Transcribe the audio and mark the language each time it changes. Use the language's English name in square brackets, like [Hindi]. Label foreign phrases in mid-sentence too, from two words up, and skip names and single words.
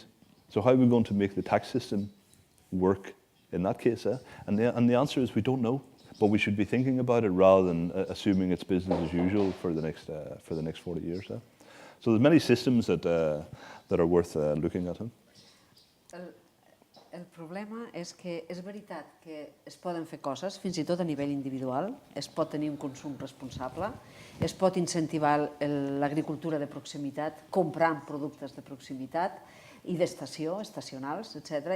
[English] So how are we going to make the tax system work in that case? And the answer is we don't know, but we should be thinking about it rather than assuming it's business as usual for the next 40 years. So there's many systems that are worth looking at. [Catalan] El problema és que és veritat que es poden fer coses, fins i tot a nivell individual, es pot tenir un consum responsable, es pot incentivar l'agricultura de proximitat comprant productes de proximitat i d'estació, estacionals, etc.